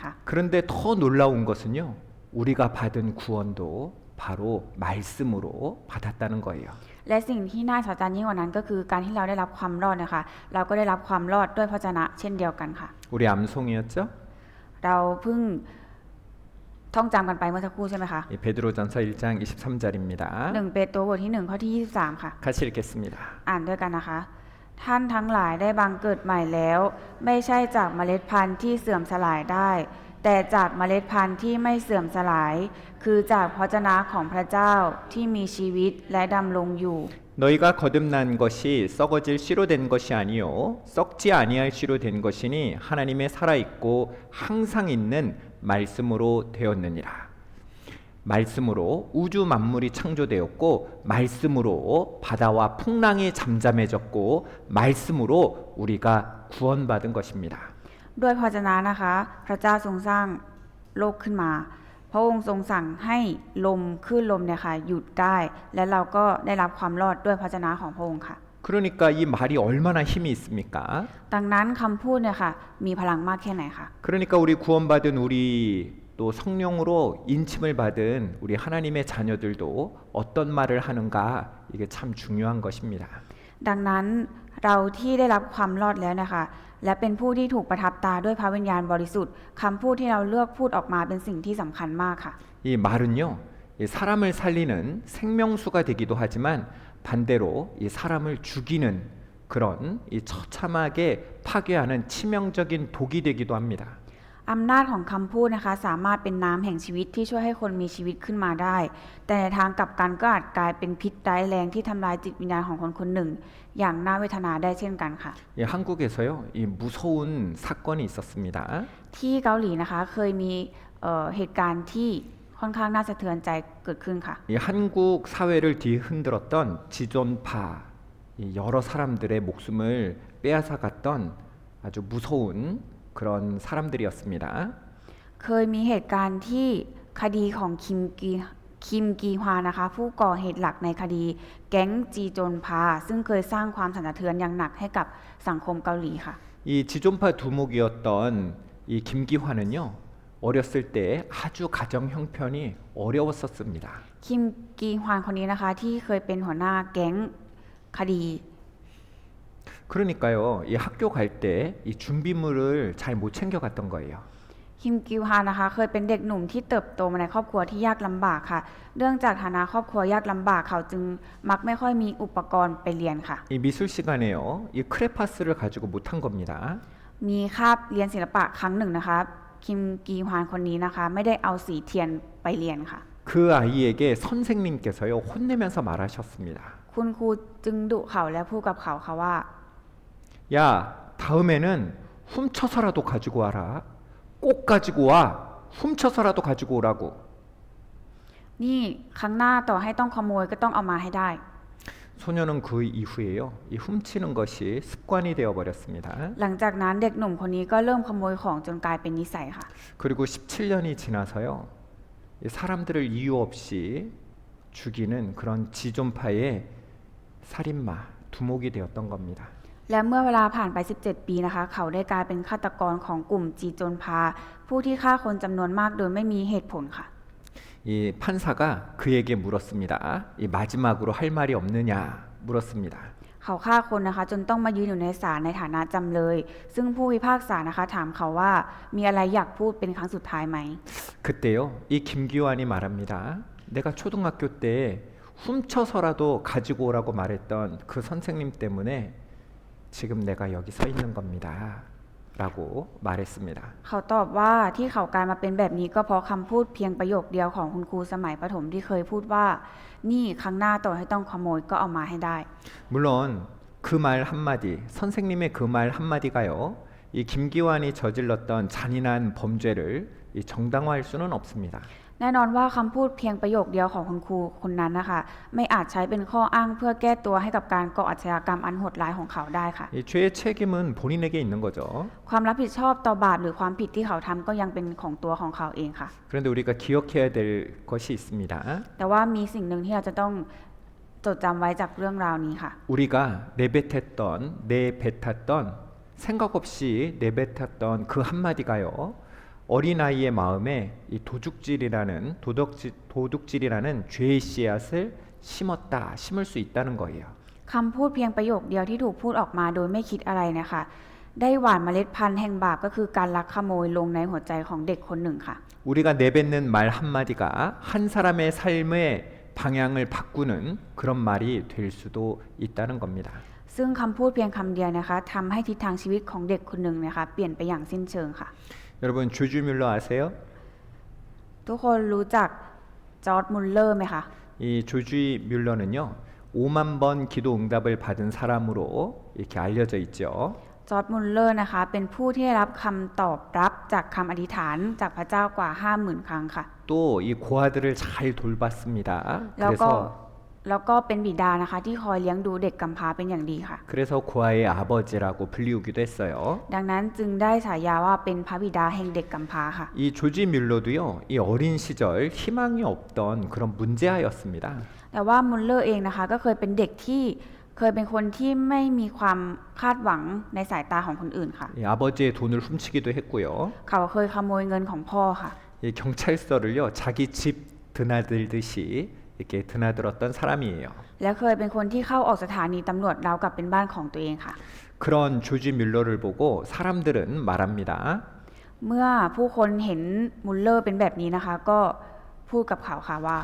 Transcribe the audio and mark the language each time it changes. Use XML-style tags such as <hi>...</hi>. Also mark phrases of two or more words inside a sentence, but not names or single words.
<ko>그런데 더 놀라운 것은요, 우리가 받은 구원도 바로 말씀으로 받았다는 거예요.</ko> <th>และสิ่งที่น่าสนใจยิ่งกว่านั้นก็คือการที่เราได้รับความรอดนะคะเราก็ได้รับความรอดด้วยพระวจนะเช่นเดียวกันค่ะ</th> <ko>우리 암송이었죠?</ko> <th>เราเพิ่งท่องจำกันไปเมื่อสักครู่ใช่ไหมคะ</th> <ko>이 베드로전서 1장 23절입니다.</ko> <th>1 เปโตรบทที่1ข้อที่23ค่ะ</th> <ko>같이 읽겠습니다.</ko> <th>อ่านด้วยกันนะคะ ท่านทั้งหลายได้บังเกิดใหม่แล้ว ไม่ใช่จากเมล็ดพันธุ์ที่เสื่อมสลายได้ แต่จากเมล็ดพันธุ์ที่ไม่เสื่อมสลาย คือจากพระวจนะของพระเจ้าที่มีชีวิตและดำรงอยู่</th> <ko>너희가 거듭난 것이 썩어질 씨로 된 것이 아니요 썩지 아니할 씨로 된 것이니 하나님의 살아있고 항상 있는 말씀으로 되었느니라. 말씀으로 우주 만물이 창조되었고 말씀으로 바다와 풍랑이 잠잠해졌고 말씀으로 우리가 구원받은 것입니다.</ko> <th>ด้วยพระวจนะนะคะพระเจ้าทรงสร้างโลกขึ้นมาพระองค์ทรงสั่งให้ลมคลื่นลมเนี่ยค่ะหยุดได้และเราก็ได้รับความรอดด้วยพระวจนะของพระองค์ค่ะ</th> <ko>그러니까 이 말이 얼마나 힘이 있습니까?</ko> <th>ดังนั้นคำพูดเนี่ยค่ะมีพลังมากแค่ไหนคะ</th> <ko>그러니까 우리 구원받은 우리 또 성령으로 인침을 받은 우리 하나님의 자녀들도 어떤 말을 하는가 이게 참 중요한 것입니다.</ko> <th>ดังนั้นเราที่ได้รับความรอดแล้วนะคะและเป็นผู้ที่ถูกประทับตาด้วยพระวิญญาณบริสุทธิ์คำพูดที่เราเลือกพูดออกมาเป็นสิ่งที่สำคัญมากค่ะ</th> <ko>이 말은요, 이 사람을 살리는 생명수가 되기도 하지만 반대로 이 사람을 죽이는 그런 이 처참하게 파괴하는 치명적인 독이 되기도 합니다.</ko> <th>อำนาจของคำพูดนะคะสามารถเป็นน้ำแห่งชีวิตที่ช่วยให้คนมีชีวิตขึ้นมาได้แต่ในทางกลับกันก็อาจกลายเป็นพิษร้ายแรงที่ทำลายจิตวิญญาณของคนคนหนึ่งอย่างน่าเวทนาได้เช่นกันค่ะ</th> <ko>예, 한국에서요, 이 무서운 사건이 있었습니다.</ko> <th>ที่เกาหลีนะคะเคยมีเหตุการณ์ที่ค่อนข้างน่าสะเทือนใจเกิดขึ้นค่ะ</th> <ko>이 한국 사회를 뒤흔들었던 지존파 이 여러 사람들의 목숨을 빼앗아갔던 아주 무서운 그런 사람들이었습니다.</ko> <th>เคยมีเหตุการณ์ที่คดีของคิมกีฮวานะคะผู้ก่อเหตุหลักในคดีแก๊งจีโจนพาซึ่งเคยสร้างความสั่นสะเทือนอย่างหนักให้กับสังคมเกาหลีค่ะ</th> <ko>이 지존파 두목이었던 이 김기환은요 어렸을 때 아주 가정 형편이 어려웠었습니다.</ko> <th>คิมกีฮวานคนนี้นะคะที่เคยเป็นหัวหน้าแก๊งคดี</th> <ko>그러니까요 이 학교 갈 때 이 준비물을 잘 못 챙겨갔던 거예요.</ko> <th>คิมกิวฮานนะคะเคยเป็นเด็กหนุ่มที่เติบโตมาในครอบครัวที่ยากลำบากค่ะเนื่องจากฐานะครอบครัวยากลำบากเขาจึงมักไม่ค่อยมีอุปกรณ์ไปเรียนค่ะ</th> <ko>이 미술 시간에요 이 크레파스를 가지고 못한 겁니다.</ko> <th>มีคาบเรียนศิลปะครั้งหนึ่งนะคะคิมกีฮวานคนนี้นะคะไม่ได้เอาสีเทียนไปเรียนค่ะ</th> <ko>그 아이에게 선생님께서요 혼내면서 말하셨습니다.</ko> <th>คุณครูจึงดุเขาและพูดกับเขาค่ะว่า</th> <ko>야 다음에는 훔쳐서라도 가지고 와라. 꼭 가지고 와. 훔쳐서라도 가지고 오라고.</ko> <th>นี่ครั้งหน้าต่อให้ต้องขโมยก็ต้องเอามาให้ได้</th> <ko>소녀는 그 이후에요 이 훔치는 것이 습관이 되어 버렸습니다.</ko> <th>หลังจากนั้นเด็กหนุ่มคนนี้ก็เริ่มขโมยของจนกลายเป็นนิสัยค่ะ</th> <ko>그리고 17년이 지나서요 이 사람들을 이유 없이 죽이는 그런 지존파의 살인마 두목이 되었던 겁니다.</ko> <th>และเมื่อเวลาผ่านไป 17 ปีนะคะเขาได้กลายเป็นฆาตกรของกลุ่มจีโจนพาผู้ที่ฆ่าคนจำนวนมากโดยไม่มีเหตุผลค่ะ</th> <ko>이 판사가 그에게 물었습니다. 이 마지막으로 할 말이 없느냐 물었습니다.</ko> <th>เขาฆ่าคนนะคะจนต้องมายืนอยู่ในศาลในฐานะจำเลย ซึ่งผู้พิพากษานะคะถามเขาว่ามีอะไรอยากพูดเป็นครั้งสุดท้ายไหม</th> <ko>그때요 이 김기환이 말합니다. 내가 초등학교 때 훔쳐서라도 가지고 오라고 말했던 그 선생님 때문에 지금 내가 여기 서 있는 겁니다. 라고 말했습니다.</ko> <th>เขาตอบว่าที่เขากลายมาเป็นแบบนี้ก็เพราะคำพูดเพียงประโยคเดียวของคุณครูสมัยประถมที่เคยพูดว่านี่ครั้งหน้าต่อให้ต้องขโมยก็เอามาให้ได้</th> <ko>물론 그 말 한마디 선생님의 그 말 한마디가요 이 김기환이 저질렀던 잔인한 범죄를 이 정당화할 수는 없습니다.</ko> <th>แน่นอนว่าคำพูดเพียงประโยคเดียวของคุณครูคนนั้นนะคะไม่อาจใช้เป็นข้ออ้างเพื่อแก้ตัวให้กับการก่ออาชญากรรมอันโหดร้ายของเขาได้ค่ะ</th> <ko>이 죄의 책임은 본인에게 있는 거죠.</ko> <th>ความรับผิดชอบต่อบาปหรือความผิดที่เขาทำก็ยังเป็นของตัวของเขาเองค่ะ</th> <ko>그런데 우리가 기억해야 될 것이 있습니다.</ko> <th>แต่ว่ามีสิ่งหนึ่งที่เราจะต้องจดจำไว้จากเรื่องราวนี้ค่ะ</th> <ko>우리가 내뱉었던 생각 없이 내뱉었던 그 한마디가요 어린아이의 마음에 이 도둑질이라는 죄의 씨앗을 심을 수 있다는 거예요.</ko> <th>คำพูดเพียงประโยคเดียวที่ถูกพูดออกมาโดยไม่คิดอะไรนะคะได้หว่านเมล็ดพันธุ์แห่งบาปก็คือการลักขโมยลงในหัวใจของเด็กคนหนึ่งค่ะ</th> <ko>우리가 내뱉는 말 한마디가 한 사람의 삶의 방향을 바꾸는 그런 말이 될 수도 있다는 겁니다.</ko> <th>ซึ่งคำพูดเพียงคำเดียวนะคะทำให้ทิศทางชีวิตของเด็กคนหนึ่งนะคะเปลี่ยนไปอย่างสิ้นเชิงค่ะ</th> <ko>여러분 조지 뮬러 아세요?</ko> <th>ทุกคนรู้จักจอร์จมุลเลอร์ไหมคะ</th> <ko>이 조지 뮬러는요 5만 번 기도 응답을 받은 사람으로 이렇게 알려져 있죠.</ko> <th>จอร์จมุลเลอร์นะคะเป็นผู้ที่ได้รับคำตอบรับจากคำอธิษฐานจากพระเจ้ากว่า 50,000 ครั้งค่ะ</th> <ko>또 이 고아들을 잘 돌봤습니다.</ko> <th>แล้วก็เป็นบิดานะคะที่คอยเลี้ยงดูเด็กกำพร้าเป็นอย่างดีค่ะ</th> <ko>그래서 고아의 아버지라고 불리우기도 했어요.</ko> <th>ดังนั้นจึงได้ฉายาว่าเป็นพระบิดาแห่งเด็กกำพร้าค่ะ</th> <ko>이 조지 뮬러도요, 이 어린 시절 희망이 없던 그런 문제아였습니다.</ko> <th>แต่ว่ามุลเลอร์เองนะคะก็เคยเป็นเด็กที่เคยเป็นคนที่ไม่มีความคาดหวังในสายตาของคนอื่นค่ะ</th> <ko>이 아버지의 돈을 훔치기도 했고요.</ko> <th>เขาเคยขโมยเงินของพ่อค่ะ</th> <ko>이 경찰서를요, 자기 집 드나들듯이 이렇게 드나들었던 사람이에요.</ko> <th>และเคยเป็นคนที่เข้าออกสถานีตำรวจราวกับเป็นบ้านของตัวเองค่ะ</th> <ko>그런 조지 뮬러를 보고 사람들은 말합니다.</ko> <th>เมื่อผู้คนเห็นมุลเลอร์เป็นแบบนี้นะคะ ก็พูดกับเขาค่ะว่า</th>